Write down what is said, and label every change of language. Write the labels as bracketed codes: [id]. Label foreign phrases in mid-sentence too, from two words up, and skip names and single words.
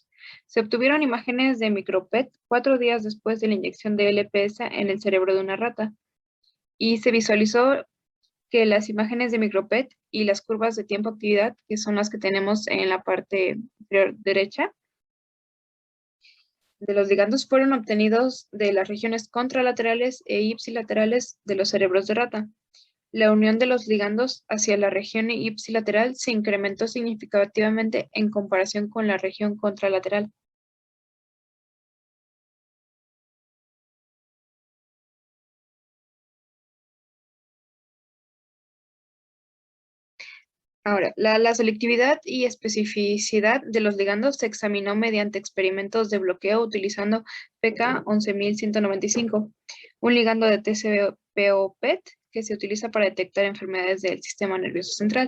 [es] Se obtuvieron imágenes de microPET 4 días después de la inyección de LPS en el cerebro de una rata y se visualizó que las imágenes de microPET y las curvas de tiempo-actividad, que son las que tenemos en la parte inferior derecha, de los ligandos fueron obtenidos de las regiones contralaterales e ipsilaterales de los cerebros de rata. La unión de los ligandos hacia la región ipsilateral se incrementó significativamente en comparación con la región contralateral. Ahora, la selectividad y especificidad de los ligandos se examinó mediante experimentos de bloqueo utilizando PK11195, un ligando de TCPO-PET que se utiliza para detectar enfermedades del sistema nervioso central.